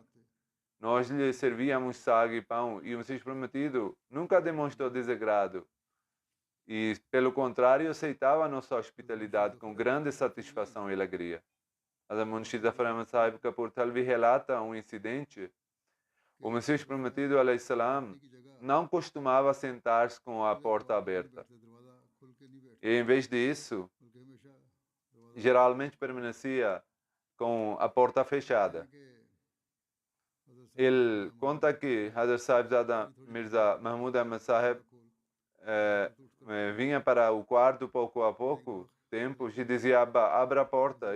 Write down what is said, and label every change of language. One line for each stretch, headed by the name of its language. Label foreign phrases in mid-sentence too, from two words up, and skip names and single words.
Portuguese: Nós lhe servíamos sag e pão e o Messias Prometido nunca demonstrou desagrado. E, pelo contrário, aceitava a nossa hospitalidade com grande satisfação e alegria. Hazrat Munshi Zafar Ahmad Sahib Kapur Thalvi relata um incidente. O Messias Prometido,
Arabic: عليه السلام,
Portuguese: não costumava sentar-se com a porta aberta. E, em vez disso, geralmente permanecia com a porta fechada. Ele conta que Hazrat Sahibzada Mirza Mahmud Ahmad Sahib vinha para o quarto pouco a pouco, tempos, e dizia: abra a porta.